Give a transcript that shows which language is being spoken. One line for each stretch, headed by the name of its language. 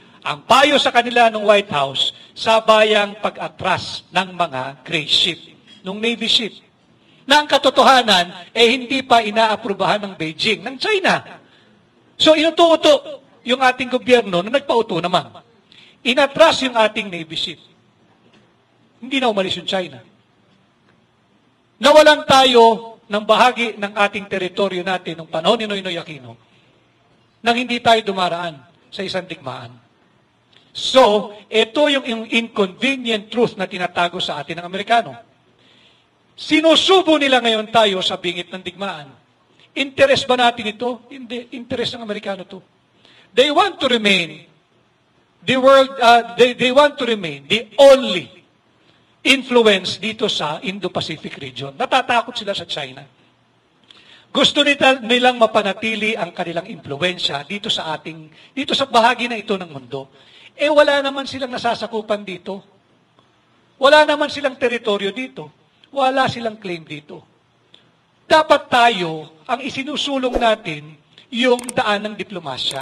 Filipino: Ang payo sa kanila ng White House, sabayang pag-atras ng mga gray ship, ng Navy ship. Na ang katotohanan, hindi pa inaaprubahan ng Beijing, ng China. So inuto-uto yung ating gobyerno na nagpauto naman. Inatras yung ating Navy ship. Hindi na umalis yung China. Nawalan tayo ng bahagi ng ating teritoryo natin nung panahon ni Noynoy Aquino nang hindi tayo dumaraan sa isang digmaan. So, ito yung
English: inconvenient truth
Filipino: na tinatago sa atin ng Amerikano. Sinusubo nila ngayon tayo sa bingit ng digmaan. Interest ba natin ito? Hindi. Interest ng Amerikano to.
English: They want to remain the world, they want to remain the only influence
Filipino: dito sa
English: Indo-Pacific region.
Filipino: Natatakot sila sa China. Gusto nilang mapanatili ang kanilang impluwensya dito sa bahagi na ito ng mundo. Wala naman silang nasasakupan dito. Wala naman silang teritoryo dito. Wala silang claim dito. Dapat tayo, ang isinusulong natin, yung daan ng diplomasya.